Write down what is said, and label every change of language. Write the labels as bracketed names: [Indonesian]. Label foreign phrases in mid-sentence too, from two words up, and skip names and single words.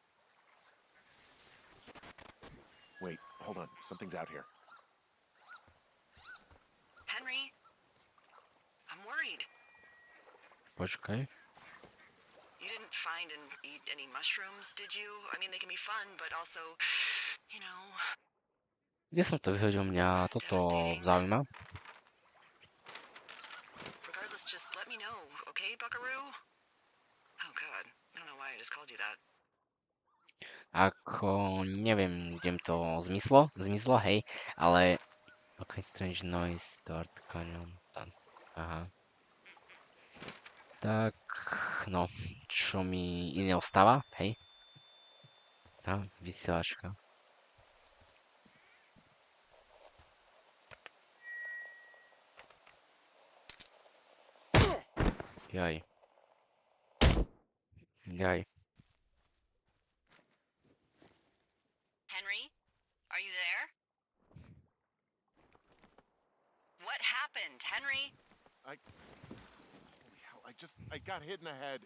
[English] Wait, hold on. Something's out here. Henry? I'm worried. [Slovak] Počkaj. [English] You didn't find and eat any mushrooms, did you? I mean, they can be fun, but also, you know... [Slovak] Kde som to vyhodil? Mňa toto zaujíma. [English] Regardless, just let me know, okay, Buckaroo? Oh god, I don't know why I just called you that. [Slovak] Ako, neviem, kde mi to zmizlo, hej, ale... [English] Ok, strange noise, Dark Canyon, aha. [Slovak] Tak, no, čo mi iné ostáva, hej? Vysielačka. Jaj. [English] Henry? Are you there? What happened, Henry? Holy hell, I got hit in the head.